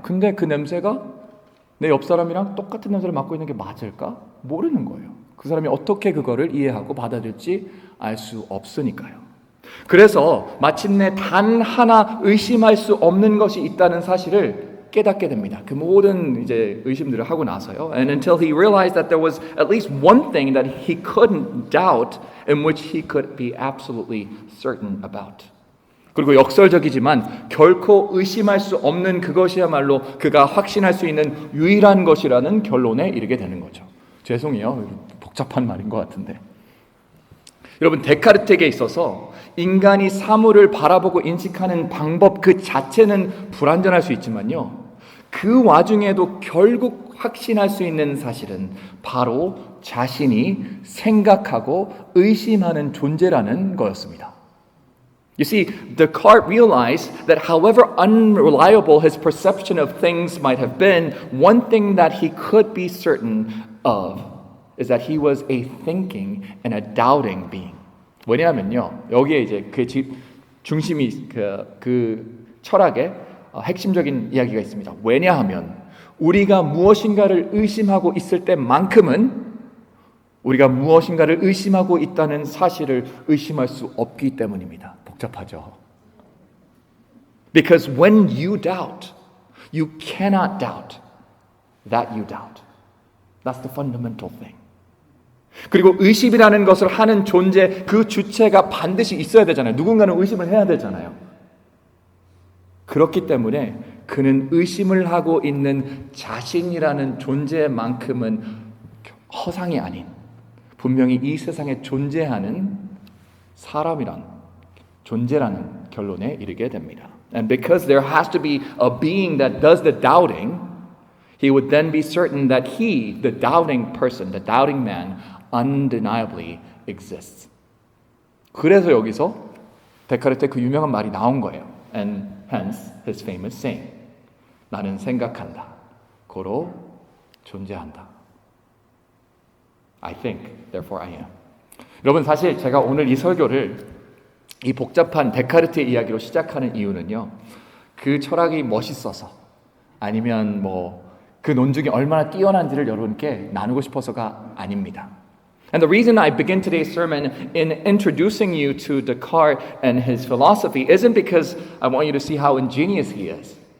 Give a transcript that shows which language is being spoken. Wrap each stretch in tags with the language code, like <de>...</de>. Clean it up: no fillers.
<ko>근데 그 냄새가 내 옆 사람이랑 똑같은 냄새를 맡고 있는 게 맞을까? 모르는 거예요. 그 사람이 어떻게 그거를 이해하고 받아들일지 알 수 없으니까요. 그래서 마침내 단 하나 의심할 수 없는 것이 있다는 사실을 깨닫게 됩니다. 그 모든 이제 의심들을 하고 나서요.</ko> <en>And until he realized that there was at least one thing that he couldn't doubt in which he could be absolutely certain about.</en> <ko>그리고 역설적이지만 결코 의심할 수 없는 그것이야말로 그가 확신할 수 있는 유일한 것이라는 결론에 이르게 되는 거죠. 죄송해요. 복잡한 말인 것 같은데. 여러분, 데카르트에게 있어서 인간이 사물을 바라보고 인식하는 방법 그 자체는 불완전할 수 있지만요. 그 와중에도 결국 확신할 수 있는 사실은 바로 자신이 생각하고 의심하는 존재라는 거였습니다.</ko> <en>You see, Descartes realized that however unreliable his perception of things might have been, one thing that he could be certain of is that he was a thinking and a doubting being.</en> <ko>왜냐하면요, 여기에 이제 그 중심이 그 철학의 핵심적인 이야기가 있습니다. 왜냐하면 우리가 무엇인가를 의심하고 있을 때만큼은 우리가 무엇인가를 의심하고 있다는 사실을 의심할 수 없기 때문입니다. 복잡하죠.</ko> <en>Because when you doubt, you cannot doubt that you doubt. That's the fundamental thing.</en> <ko>그리고 의심이라는 것을 하는 존재, 그 주체가 반드시 있어야 되잖아요. 누군가는 의심을 해야 되잖아요. 그렇기 때문에 그는 의심을 하고 있는 자신이라는 존재만큼은 허상이 아닌 분명히 이 세상에 존재하는 사람이란 존재라는 결론에 이르게 됩니다.</ko> <en>And because there has to be a being that does the doubting, he would then be certain that he, the doubting person, the doubting man, undeniably exists.</en> <ko>그래서 여기서 데카르트의 그 유명한 말이 나온 거예요.</ko> <en>And hence his famous saying.</en> <ko>나는 생각한다. 고로 존재한다.</ko> <en>I think, therefore I am.</en> <ko>여러분 사실 제가 오늘 이 설교를 이 복잡한 데카르트의 이야기로 시작하는 이유는요. 그 철학이 멋있어서 아니면 그 논증이 얼마나 뛰어난지를 여러분께 나누고 싶어서가 아닙니다.</ko> <en>And the reason I begin today's sermon in introducing you to Descartes and his philosophy isn't because I want you to see how ingenious he is.</en>